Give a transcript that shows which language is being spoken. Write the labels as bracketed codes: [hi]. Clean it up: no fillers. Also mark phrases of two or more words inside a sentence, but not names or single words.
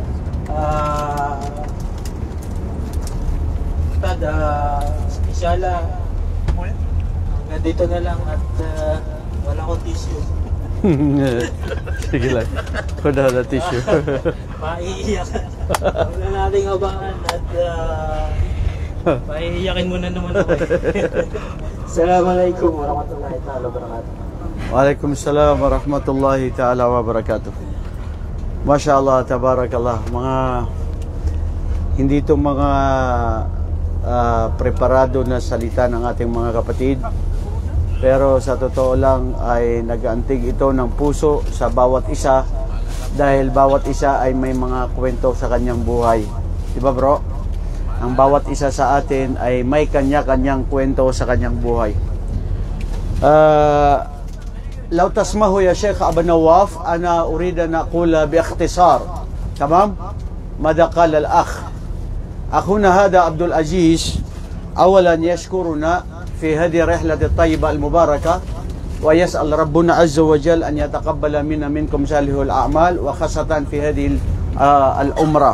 [tl] Inshallah hanggang dito na lang at wala akong tissue. Sige lang. Kuda na tissue. Maiiyak. Huwag na nating abangan at Pahihiyakin mo na naman ako. [ar] السلام عليكم ورحمة الله تعالى وبركاته. وعليكم السلام ورحمة الله تعالى وبركاته. ما شاء الله، تبارك الله. [tl] Mga hindi ito mga preparado na salita ng ating mga kapatid. Pero sa totoo lang ay nag-aantig ito ng puso sa bawat isa dahil bawat isa ay may mga kwento sa kanyang buhay. Diba bro? Ang bawat isa sa atin ay may kanya-kanyang kwento sa kanyang buhay. [ar] لو تسمحوا يا شيخ أبا نواف أنا أريد أن أقول باختصار تمام ماذا قال الأخ أخونا هذا عبد العزيز أولا يشكرنا في هذه الرحلة الطيبة المباركة ويسأل ربنا عز وجل أن يتقبل منا منكم صالح الأعمال وخاصة في هذه العمرة.